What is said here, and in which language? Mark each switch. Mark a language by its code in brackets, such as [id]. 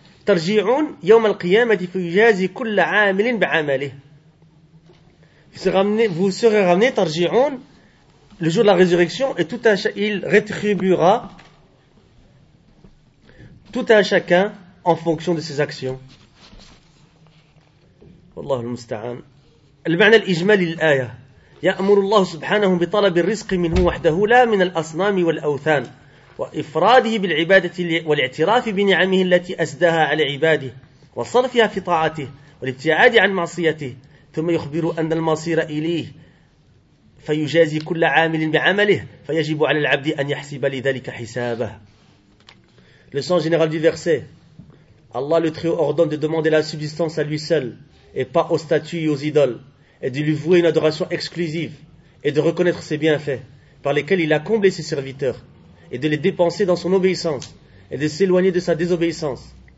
[ar] ترجعون يوم القيامة فيجازي كل عامل بعمله. [fr] Vous serez ramené, ترجعون, le jour de la résurrection, et tout un il rétribuera tout un chacun en fonction de ses actions. [ar] والله المستعان. المعنى الإجمالي للآية. يأمر الله سبحانه بطلب الرزق منه وحده لا من الأصنام والأوثان وإفراده بالعبادة والاعتراف بنعمه التي أسداها على عباده وصرفها في طاعته والابتعاد عن معصيته ثم يخبر أن المصير إليه فيجازي كل عامل بعمله فيجب على العبد أن يحسب لذلك حسابه. [fr] Le sens général du verset. Allah le Très-Haut ordonne de demander la subsistance à lui seul et pas aux statues et aux idoles et de lui vouer une adoration exclusive et de reconnaître ses bienfaits par lesquels il a comblé ses serviteurs et de les dépenser dans son obéissance et de s'éloigner de sa désobéissance.